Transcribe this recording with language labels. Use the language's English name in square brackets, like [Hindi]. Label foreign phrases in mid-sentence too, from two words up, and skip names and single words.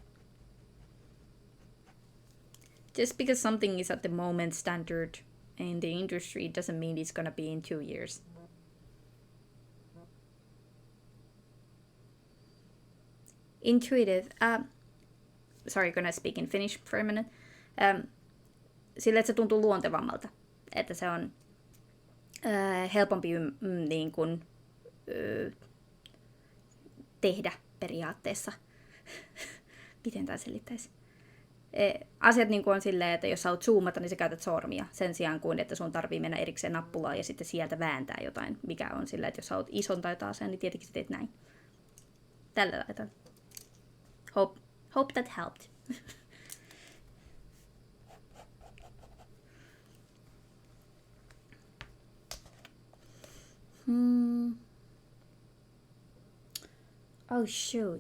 [English] Just because something is at the moment standard in the industry doesn't mean it's gonna be in 2 years. Intuitive. Sorry, gonna speak in Finnish for a minute. [Finnish] Sillä, että se tuntuu luontevammalta. Että se on helpompi niin kuin, tehdä periaatteessa. Miten tämä selittäisi? Asiat niin kuin on silleen, että jos sä oot zoomata, niin sä käytät sormia. Sen sijaan kuin, että sun tarvii mennä erikseen nappulaan ja sitten sieltä vääntää jotain. Mikä on silleen, että jos sä oot ison tai taas, niin tietenkin sä teet näin. Tällä lailla. [English] Hope that helped. Oh shoot.